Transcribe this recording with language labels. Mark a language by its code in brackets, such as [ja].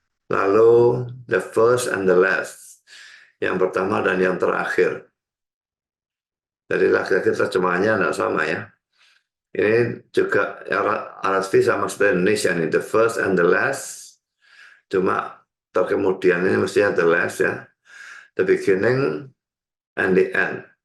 [id] Lalu [en] the first and the last. [id] Yang pertama dan yang terakhir. Jadi laki-laki terjemahannya tidak sama ya. Ini juga RSV sama seperti Indonesia nih, [en] the first and the last. [id] Cuma kemudian ini mestinya [en] the last [id] ya. [en] The beginning and the end.